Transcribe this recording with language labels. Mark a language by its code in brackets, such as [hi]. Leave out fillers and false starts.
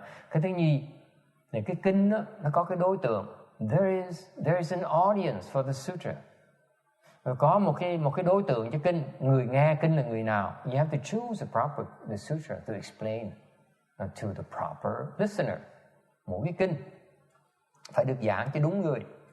[vi] Cái thứ nhì là cái kinh đó, nó có cái đối tượng. [en] There is an audience for the sutra. [vi] Có một cái đối tượng cho kinh, người nghe kinh là người nào. [en] You have to choose the sutra to explain to the proper listener. [vi] Mỗi cái kinh phải được giảng cho đúng người.